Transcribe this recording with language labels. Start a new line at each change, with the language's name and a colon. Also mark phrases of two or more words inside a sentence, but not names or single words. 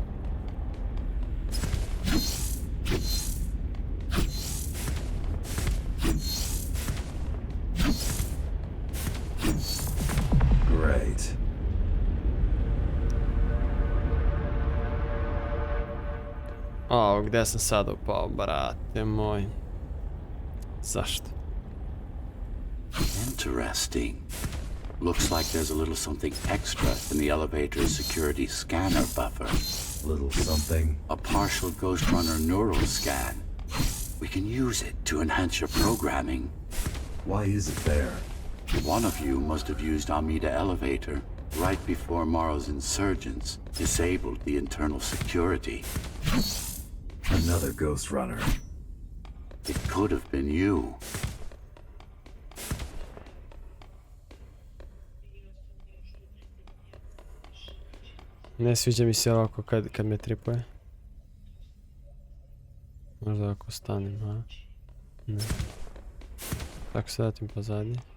English: Great.
Croatian: O, gdje sam sad upao, brate moj? Zašto?
English: Interesting. Looks like there's a little something extra in the elevator's security scanner buffer. Little something. A partial Ghostrunner neural scan. We can use it to enhance your programming. Why is it there? One of you must have used Amida Elevator right before Morrow's insurgents disabled the internal security. Another Ghostrunner. It could have been you.
Croatian: Ne sviđa mi se ovako kad me tripuje. Možda ako stanem, a? Ne. Tako se datim pozadnje.